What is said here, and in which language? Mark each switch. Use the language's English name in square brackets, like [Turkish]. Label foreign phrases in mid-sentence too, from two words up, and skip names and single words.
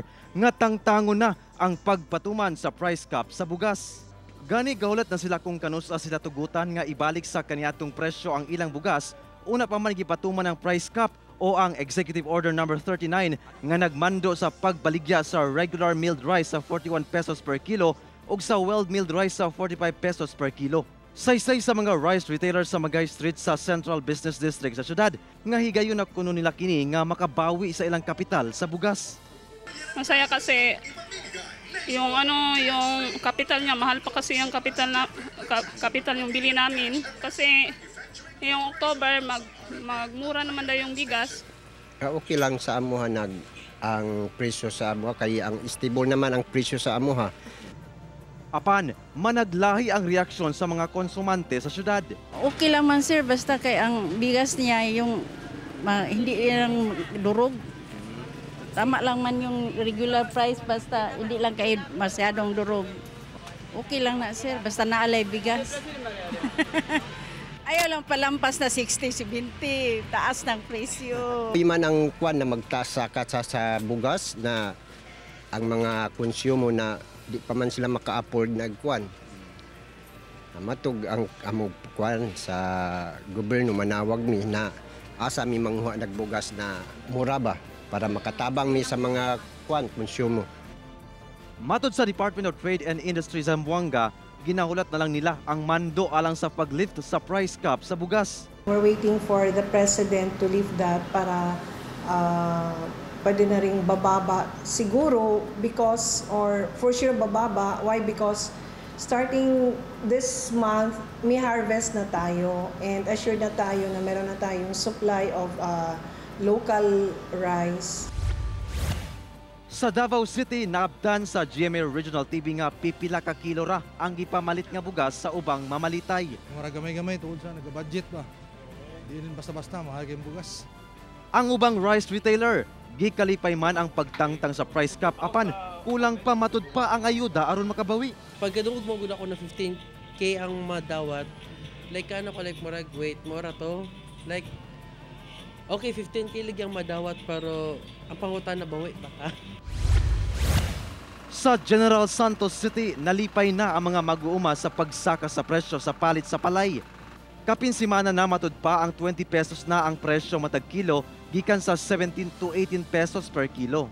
[Cebuano] nga tangtangon na ang pagpatuman sa [English] price cap [Cebuano] sa bugas. Gani gaulat na sila kung kanusa sila tugutan nga ibalik sa kaniadtong presyo ang ilang bugas, una pa man gipatuman ang [English] price cap [Cebuano] o ang Executive Order No. 39 nga nagmando sa pagbaligya sa [English] regular milled rice [Cebuano] sa 41 [English] pesos per kilo [Cebuano] ug sa [English] well milled rice [Cebuano] sa 45 [English] pesos per kilo. [Cebuano] Saysay sa mga [English] rice retailers [Cebuano] sa Magay Street sa Central Business District sa syudad nga higayon na kuno nila kini nga makabawi sa ilang kapital sa bugas. [Filipino] Masaya kasi yung kapital niya, mahal pa kasi yung kapital yung bili namin kasi yung October magmura naman daw yung bigas. [Cebuano] Okay lang sa amuha ang presyo sa amuha kay ang stable naman ang presyo sa amuha. Apan, managlahi ang reaksyon sa mga konsumante sa syudad. [Filipino] Okay lang man sir, basta kay ang bigas niya yung hindi lang durog. Tama lang man yung regular price, basta hindi lang kayo masyadong durog. [Cebuano] Okay lang na sir, basta naalay bigas. Ayaw lang palampas na 60, 70, [Filipino] taas ng presyo. [Cebuano] Di man ang kwan na magtasakat sa bugas na ang mga konsumo na di pa man sila maka-afford nagkuan. Matug ang among kuan sa gobyerno manawag mi na asa mi manghuha nagbugas na mura ba para makatabang mi sa mga kuan konsumo. Matod sa Department of Trade and Industry Zamboanga, ginahulat na lang nila ang mando alang sa paglift sa [English] price cap [Cebuano] sa bugas. [English] We're waiting for the President to lift that [Filipino] para pwede na rin bababa siguro [English] because, or for sure bababa. Why? Because starting this month, [Filipino] may harvest na tayo and assured na tayo na meron na tayong [English] supply of local rice. [Cebuano] Sa Davao City, naabdan sa GMA Regional TV nga pipila ka kilo ra ang gipamalit nga bugas sa ubang mamalitay. Mura gamay-gamay tuod sa nag-budget ba. Di rin basta-basta mahal kayong bugas. Ang ubang rice retailer, gikalipay man ang pagtangtang sa [English] price cap [Cebuano] apan kulang pa matud pa ang ayuda aron makabawi. Pagkadungog mo gud ako na 15k ang madawat. Like ano ko like murag wait mura to. Like okay 15k lang madawat pero ang pangutan na bawi baka. Sa General Santos City, nalipay na ang mga mag-uuma sa pagsaka sa presyo sa palit sa palay. Kapinsimana na matud pa ang 20 pesos na ang presyo matag kilo gikan sa 17 to 18 [English] pesos per kilo.